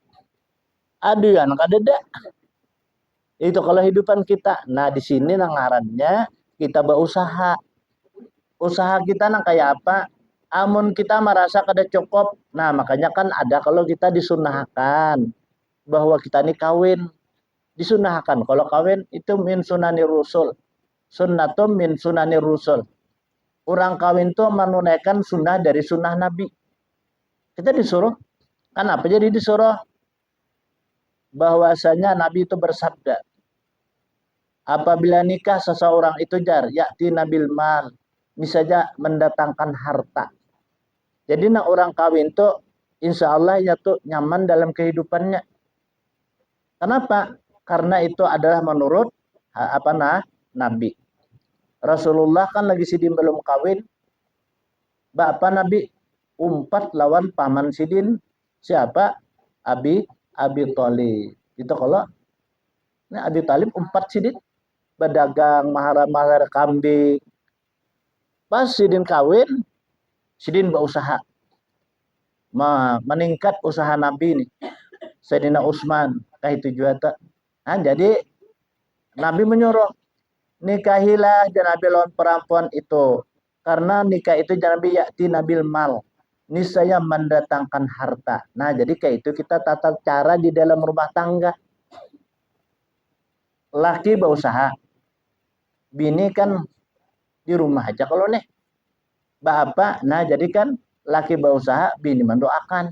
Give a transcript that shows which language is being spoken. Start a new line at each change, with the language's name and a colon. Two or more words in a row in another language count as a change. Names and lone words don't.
Banjar: Ada juga nang kada ada. Itu kalau hidupan kita. Nah di sini nang ngarannya kita berusaha. Usaha kita nang kayak apa? Amun kita merasa kada cukup, nah makanya kan ada kalau kita disunahkan bahwa kita ini kawin disunahkan.
Indonesian: Kalau kawin itu
Arabic: من سنن الرسل. سنة من سنن الرسل.
Indonesian: Orang kawin itu menunaikan sunnah dari sunnah Nabi. Kita disuruh. Kenapa jadi disuruh? Bahwasanya Nabi itu bersabda, apabila nikah seseorang itu
Arabic: يأتي بالمال,
Indonesian: misalnya mendatangkan harta.
Banjar: Jadi nak orang kawin tuh
Arabic: إن شاء الله
Banjar: ya tuh nyaman dalam kehidupannya.
Indonesian: Kenapa? Karena itu adalah menurut Nabi.
Banjar: Rasulullah kan lagi sidin belum kawin. Bapak Nabi umpat lawan paman sidin siapa? Abi Thalib. Itu kalau Abi Thalib umpat sidin berdagang mahar-mahar kambing. Pas sidin kawin, sidin berusaha meningkat usaha Nabi nih. Sayyidina Utsman kah itu juga. Nah, jadi Nabi menyuruh nikahilah Nabi lawan perempuan itu.
Indonesian: Karena nikah itu Nabi
Arabic: يأتي بالمال.
Indonesian: Niscaya mendatangkan harta. Nah, jadi kayak itu kita tata cara di dalam rumah tangga.
Banjar: Laki berusaha. Bini kan di rumah aja kalau nih. Bapak, nah jadi kan laki berusaha, bini mendoakan.